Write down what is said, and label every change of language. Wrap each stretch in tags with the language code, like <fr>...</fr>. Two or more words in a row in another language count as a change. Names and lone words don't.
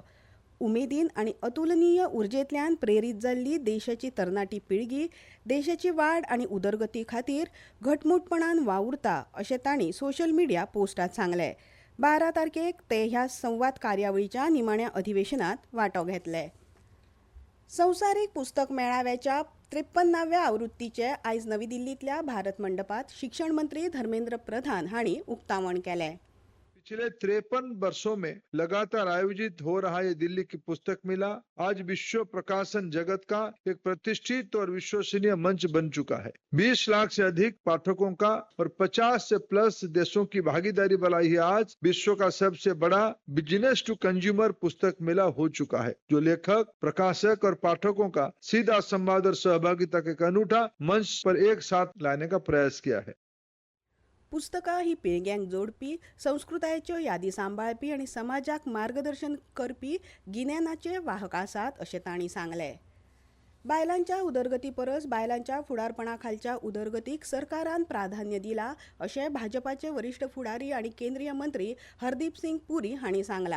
<kok>उमेदीन आनी अतुलनीय उर्जेंतल्यान प्रेरीत जाल्ली देशाची तरणाटी पिळगी देशाची वाड आनी उदरगती खातीर घटमुटपणान वावुरता अशें तांणी</kok> <en>social media</en> <kok>पोस्टात सांगलें. 12 तारखेक ते ह्या संवाद कार्यावळीच्या निमाण्या अधिवेशनात वांटो घेतले. संवसारीक पुस्तक मेळाव्याच्या 53व्या आवृत्तीचे आयज नवी दिल्लींतल्या भारत मंडपात शिक्षण मंत्री धर्मेंद्र प्रधान हांणी उक्तावण केलें.</kok> <hi>पिछले 53 वर्षों में लगातार आयोजित हो रहा ये दिल्ली की पुस्तक मेला आज विश्व प्रकाशन जगत का एक प्रतिष्ठित और विश्वसनीय मंच बन चुका है. 20 लाख से अधिक पाठकों का और 50 से प्लस देशों की भागीदारी वाला ये आज विश्व का सबसे बड़ा</hi> <en>business to consumer</en> <hi>पुस्तक मेला हो चुका है, जो लेखक, प्रकाशक और पाठकों का सीधा संवाद और सहभागिता का एक अनूठा मंच पर एक साथ लाने का प्रयास किया है.</hi> <kok>पुस्तकां ही पिळग्यांक जोडपी, संस्कृतायेच्यो यादी सांबाळपी आनी समाजाक मार्गदर्शन करपी गिन्यानाचे वाहक आसात अशें तांणी सांगलें. बायलांच्या उदरगती परस बायलांच्या फुडारपणा खालच्या उदरगतीक सरकारान प्राधान्य दिलां अशें भाजपाचे वरिश्ठ फुडारी आनी केंद्रीय मंत्री हरदीप सिंग पुरी हांणी सांगलां.</kok>